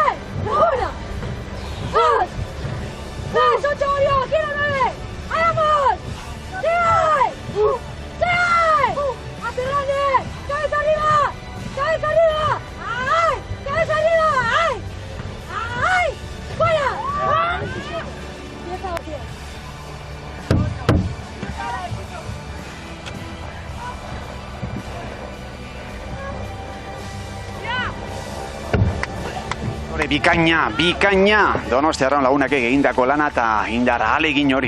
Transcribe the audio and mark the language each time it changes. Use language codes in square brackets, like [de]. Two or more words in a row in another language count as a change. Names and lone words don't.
[es] 1, 2, 3, 8, volvió. Aquí la 9. ¡Ahí vamos! ¡Sigue! ¡Hacia grande! ¡Cabeza arriba! ¡Cabeza arriba! ¡Ay! ¡Cabeza arriba! ¡Ay! ¡Ay! ¡Fuera! 10 a 10. [eu] Bikaina, Donostiarron Lagunek egindako lana eta indarra ahalegin hori.